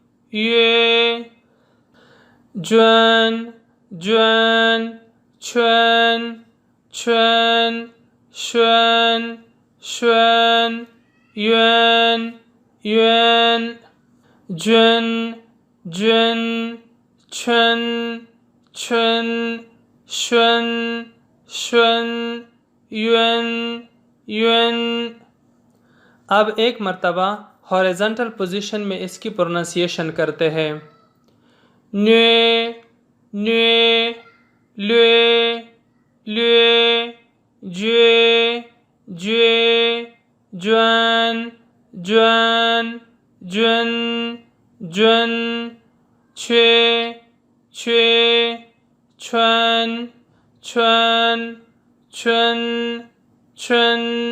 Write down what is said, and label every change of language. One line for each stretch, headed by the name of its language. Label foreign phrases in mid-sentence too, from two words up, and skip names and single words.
Kashmiri: جوان جوان چھوان چھوان شوان شوان یوان یوان جون جون چھن چھن شون شون یون یون.
Urdu: اب ایک مرتبہ
English: horizontal position
Urdu: میں اس کی پروننسیشن کرتے ہیں.
Kashmiri: نیے نیے لیے لیے جے جے جوان جوان جون جون چھے چھے چھوان چھوان چھن چھن